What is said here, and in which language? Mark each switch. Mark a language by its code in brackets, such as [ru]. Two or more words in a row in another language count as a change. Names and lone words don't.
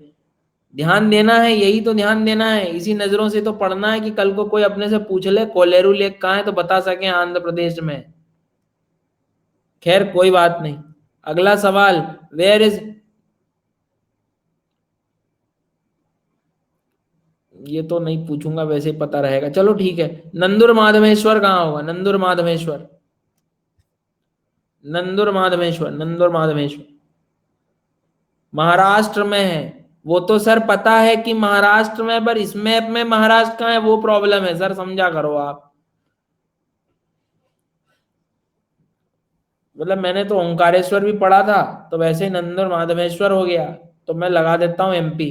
[hi] ध्यान देना है, यही तो ध्यान देना है, इसी नजरों से तो पढ़ना है कि कल को कोई अपने से पूछ ले कोलेरू लेक कहाँ है तो बता सके आंध्र प्रदेश में। खैर कोई बात नहीं। अगला सवाल, [en] where is, [hi] ये तो नहीं पूछूंगा, वैसे ही पता रहेगा, चलो ठीक है। नंदुर माधवेश्वर कहाँ होगा? नंदुर माधवेश्वर, नंदुर माधवेश्वर, नंदुर माधवेश्वर महाराष्ट्र में है। वो तो सर पता है कि महाराष्ट्र में, पर इस मैप में महाराष्ट्र कहाँ है वो प्रॉब्लम है सर, समझा करो आप। मतलब मैंने तो ओंकारेश्वर भी पढ़ा था, तो वैसे ही नंदुर माधवेश्वर हो गया, तो मैं लगा देता हूं एमपी।